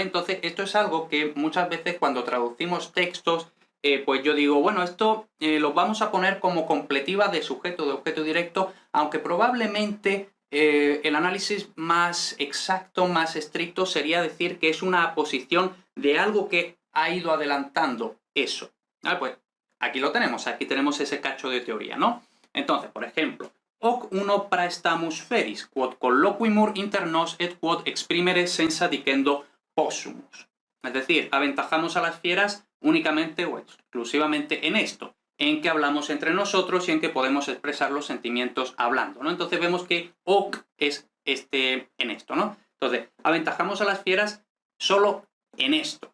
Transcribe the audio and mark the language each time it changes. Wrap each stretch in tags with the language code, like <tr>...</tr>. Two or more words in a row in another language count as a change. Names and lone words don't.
<es>Entonces esto es algo que muchas veces cuando traducimos textos pues yo digo, bueno, esto lo vamos a poner como completiva de sujeto, de objeto directo, aunque probablemente el análisis más exacto, más estricto, sería decir que es una posición de algo que ha ido adelantando eso, Pues aquí lo tenemos, aquí tenemos ese cacho de teoría, ¿no? Entonces, por ejemplo,</es> <la>hoc uno praestamus feris, quod colloquimur inter nos et quod exprimere senza dicendo possumus.</la> <es>Es decir, aventajamos a las fieras únicamente o exclusivamente en esto, en que hablamos entre nosotros y en que podemos expresar los sentimientos hablando, ¿no? Entonces vemos que hoc es en esto, ¿no? Entonces, aventajamos a las fieras solo en esto.</es>